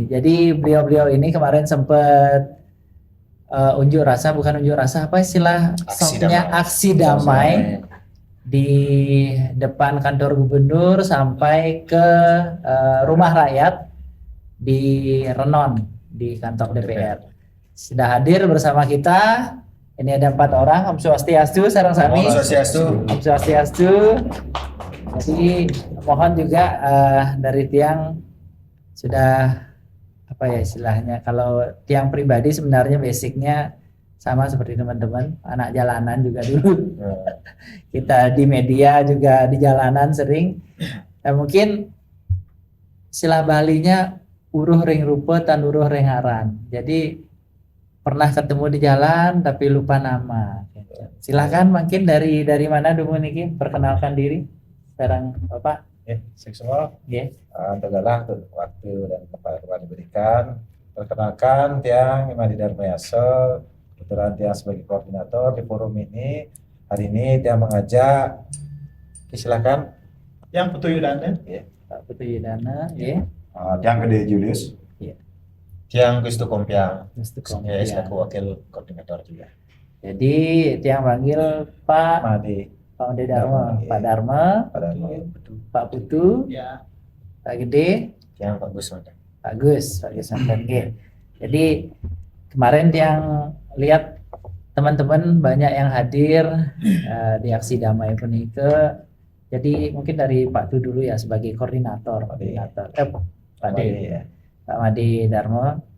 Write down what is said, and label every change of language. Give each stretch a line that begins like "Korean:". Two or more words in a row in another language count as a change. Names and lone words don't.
Indonesian: Jadi beliau-beliau ini kemarin sempat unjuk rasa, bukan unjuk rasa, apa istilah softnya, aksi damai di depan kantor gubernur sampai ke rumah rakyat di Renon di kantor DPR. Sudah hadir bersama kita. Ini ada 4 orang.
Balinese: Om Swastiastu, sareng sami. Om Swastiastu. Om Swastiastu.
Indonesian: Jadi mohon juga dari tiang sudah apa ya istilahnya, kalau tiang pribadi sebenarnya basicnya sama seperti teman-teman anak jalanan juga dulu. Kita di media juga di jalanan sering. Mungkin istilah Balinya
Balinese: uruh ring rupa tan uruh ring aran.
Indonesian: Jadi pernah ketemu di jalan tapi lupa nama. Silakan mungkin dari mana dulu niki perkenalkan diri sekarang Bapak. Seksual.
English: Yeah.
Indonesian: Untuk waktu dan tempat yang diberikan. Perkenalkan Tiang Imadi Darmayaso, kebetulan Tiang sebagai koordinator di forum ini. Hari ini Tiang mengajak, silakan. Yang Putu Yudana. Pak Putu Yudana, ya. Yang Gede Julius. Tiang Gustu Kompiang. Mesti Ya, selaku wakil koordinator juga. Jadi tiang panggil Pak Madi, Dharma, Iya. Pak Dharma, pada Pak Putu, Ya. Pak Gede, Tiang Pak Gus Mantan. Pak Gus, Pak Gus Mantan. Jadi kemarin tiang lihat teman-teman banyak yang hadir di aksi damai Punike. Jadi mungkin dari Pak Tu dulu ya sebagai koordinator. Pak Madi, De, ya. Pak Madi Dharma.